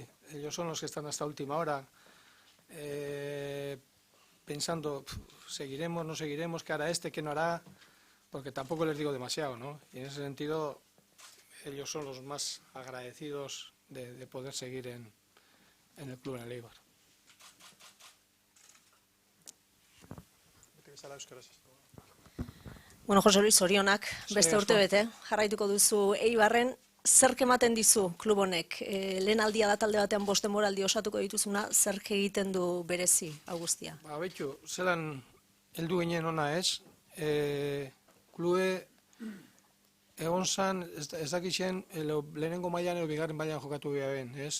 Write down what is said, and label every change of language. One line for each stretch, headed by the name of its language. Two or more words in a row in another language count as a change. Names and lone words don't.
Spanish: Ellos son los que están hasta última hora pensando, seguiremos, no seguiremos, qué hará este, qué no hará, porque tampoco les digo demasiado, ¿no? Y en ese sentido, ellos son los más agradecidos de poder seguir en el club, en el Eibar. Bueno, José Luis,
Basque: zorionak, beste urte bete, jarraituko duzu Eibarren, zerk ematen dizu klub honek? Lehen aldia da talde batean 5 denboraldi osatuko dituzuna, zerk egiten du berezi, Agustia? Betxu, zelan heldu ginen ona ez, klube egon zan, ez dakixen, lehenengo mailan edo bigarren mailan jokatu behar ben, ez?